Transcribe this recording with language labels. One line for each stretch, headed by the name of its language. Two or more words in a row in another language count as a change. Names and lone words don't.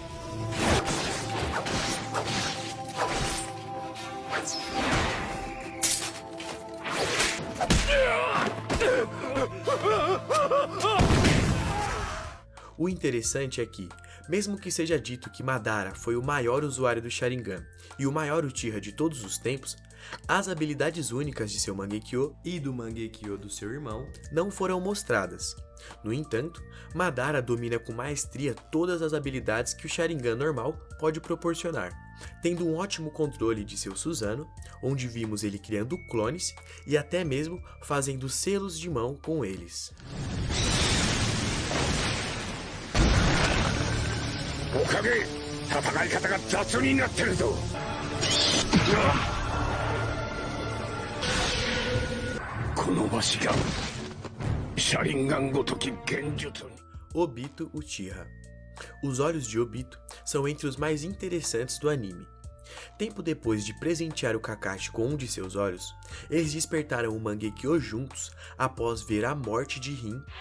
Portuguese: O interessante é que, mesmo que seja dito que Madara foi o maior usuário do Sharingan e o maior Uchiha de todos os tempos, as habilidades únicas de seu Mangekyo e do Mangekyo do seu irmão não foram mostradas. No entanto, Madara domina com maestria todas as habilidades que o Sharingan normal pode proporcionar, tendo um ótimo controle de seu Susanoo, onde vimos ele criando clones e até mesmo fazendo selos de mão com eles.
Japanese: おかげ戦い方が雑になってるぞ。このわしがシャリンガンごとき幻術に。
Portuguese: Obito Uchiha. Os olhos de Obito são entre os mais interessantes do anime. Tempo depois de presentear o Kakashi com um de seus olhos, eles despertaram o Mangekyo juntos após ver a morte de Rin.